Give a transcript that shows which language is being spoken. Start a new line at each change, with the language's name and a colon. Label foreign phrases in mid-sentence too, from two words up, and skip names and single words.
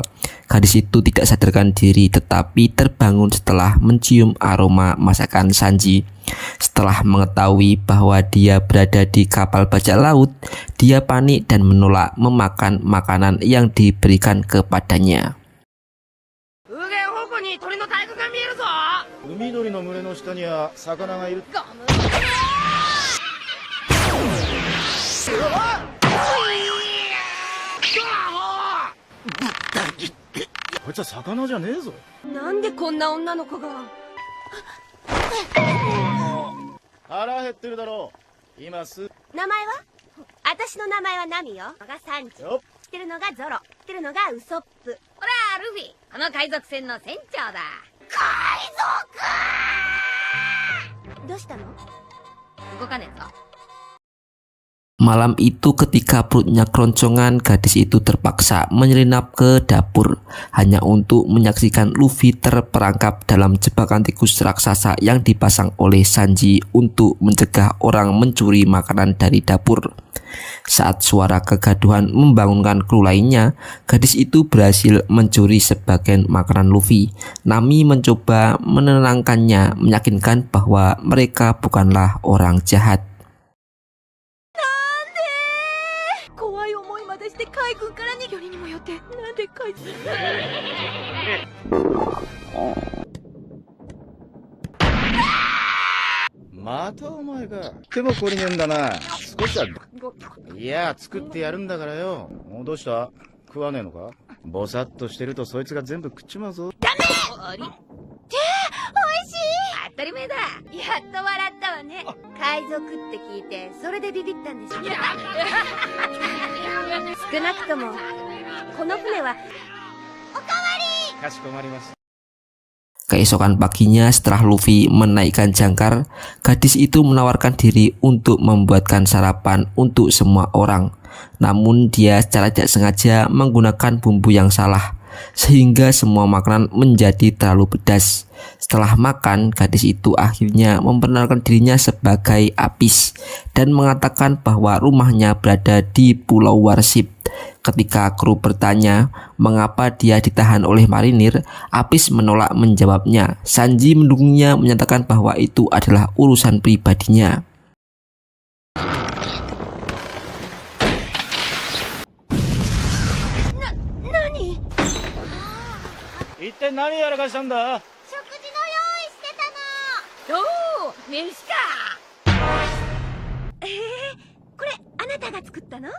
Indonesian: Gadis itu tidak sadarkan diri tetapi terbangun setelah mencium aroma masakan Sanji. Setelah mengetahui bahwa dia berada di kapal bajak laut, dia panik dan menolak memakan makanan yang diberikan kepadanya.
Japanese: 鳥の大群が見えるぞ。海鳥の群れの下には魚がいる。ゴム。こいつは魚じゃねえぞ。なんでこんな女の子が。腹減ってるだろう。今名前は？私の名前はナミよ。がサンジ。知ってるのがゾロ。知ってるのがウソップ。ほら、ルフィ。この海賊船の船長だ。海賊！どうしたの？動かねえぞ。
Indonesian: Malam itu ketika perutnya keroncongan, gadis itu terpaksa menyelinap ke dapur hanya untuk menyaksikan Luffy terperangkap dalam jebakan tikus raksasa yang dipasang oleh Sanji untuk mencegah orang mencuri makanan dari dapur. Saat suara kegaduhan membangunkan kru lainnya, gadis itu berhasil mencuri sebagian makanan Luffy. Nami mencoba menenangkannya, meyakinkan bahwa mereka bukanlah orang jahat.
Japanese: して海軍から逃げよりにもよってなんで海軍またお前か。でも懲りねえんだな。少しは。いや、作ってやるんだからよ。どうした？食わねえのか？ぼさっとしてるとそいつが全部食っちまうぞ。ダメ！あり？美味しい！当たり前だ。やっと笑ったわね。海賊って聞いてそれでビビったんでしょ。少なくともこの船はかしこまりました。
Indonesian: Keesokan paginya setelah Luffy menaikkan jangkar, gadis itu menawarkan diri untuk membuatkan sarapan untuk semua orang. Namun dia secara tidak sengaja menggunakan bumbu yang salah, sehingga semua makanan menjadi terlalu pedas. Setelah makan, gadis itu akhirnya memperkenalkan dirinya sebagai Apis dan mengatakan bahwa rumahnya berada di Pulau Warship. Ketika kru bertanya mengapa dia ditahan oleh marinir, Apis menolak menjawabnya. Sanji mendukungnya, menyatakan bahwa itu adalah urusan pribadinya.
Japanese: Nani? 一体何やらかしたんだ。食事の用意してたの。おお、飯か。これあなたが作ったの？